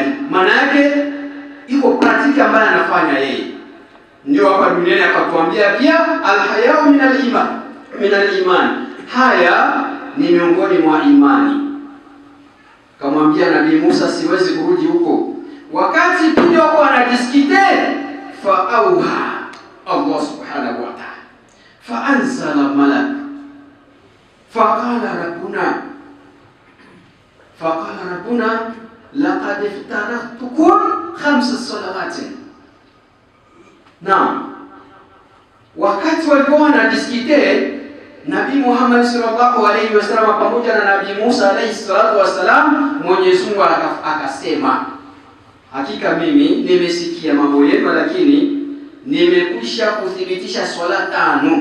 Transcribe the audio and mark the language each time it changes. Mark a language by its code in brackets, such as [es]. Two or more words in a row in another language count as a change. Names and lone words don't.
[sw] Maana yake iko praktiki ambayo anafanya yeye. Ndio hapa duniani akatuambia pia [ar] الحياء من الإيمان, [sw] haya ni miongoni mwa imani. Kamwambia Nabii Musa, siwezi kurudi huko, wakati pindi wako wanadiskite, [ar] فأوحى الله سبحانه وتعالى فأنزل ملك فقال ربنا لقد افترضتكم 5 صلوات. [sw] Naam, wakati walikuwa wanadiskite, Nabii Muhammad [ar] صلى الله عليه وسلم [sw] pamoja na Nabii Musa [ar] عليه الصلاة والسلام, [sw] Mwenyezi Mungu akasema, hakika mimi nimesikia mambo yenu, lakini nimekwisha kuthibitisha swala 5.